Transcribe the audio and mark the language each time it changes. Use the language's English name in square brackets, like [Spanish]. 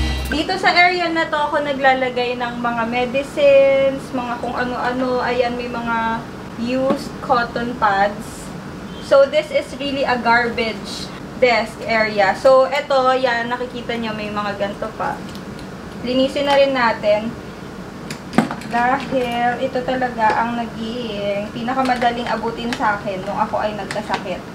[Filipino] Dito sa area na to, ako naglalagay ng mga medicines, mga kung ano-ano. Ayan, may mga used cotton pads. [English] So, this is really a garbage desk area. [Filipino] So, ito, yan, nakikita nyo, may mga ganito pa. Linisin na rin natin. Dahil, ito talaga ang naging pinakamadaling abutin sa akin nung ako ay nagkasakit.